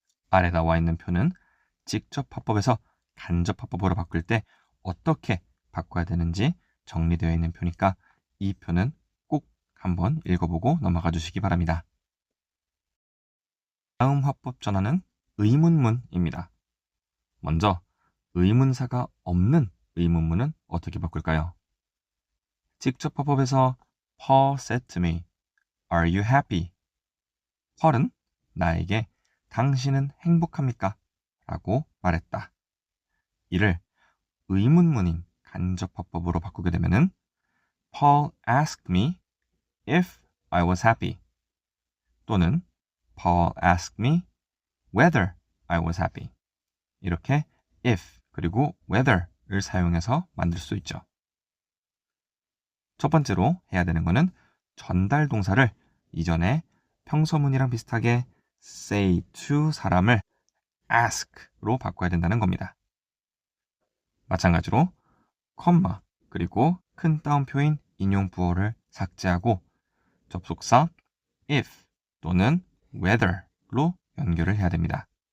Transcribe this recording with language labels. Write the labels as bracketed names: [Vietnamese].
[Korean] 아래 나와 있는 표는 직접 화법에서 간접 화법으로 바꿀 때 어떻게 바꿔야 되는지 정리되어 있는 표니까 이 표는 꼭 한번 읽어보고 넘어가 주시기 바랍니다. 다음 화법 전환은 의문문입니다. 먼저 의문사가 없는 의문문은 어떻게 바꿀까요? 직접 화법에서 [English] Paul said to me, Are you happy? [Korean] 펄은 나에게 당신은 행복합니까? 라고 말했다. 이를 의문문인 간접화법으로 바꾸게 되면은 [English] Paul asked me if I was happy [Korean] 또는 [English] Paul asked me whether I was happy [Korean] 이렇게 if 그리고 whether를 사용해서 만들 수 있죠. 첫 번째로 해야 되는 거는 전달 동사를 이전에 평서문이랑 비슷하게 say to 사람을 ask로 바꿔야 된다는 겁니다. 마찬가지로 컴마 그리고 큰 따옴표인 인용 부호를 삭제하고 접속사 if 또는 whether로 연결을 해야 됩니다.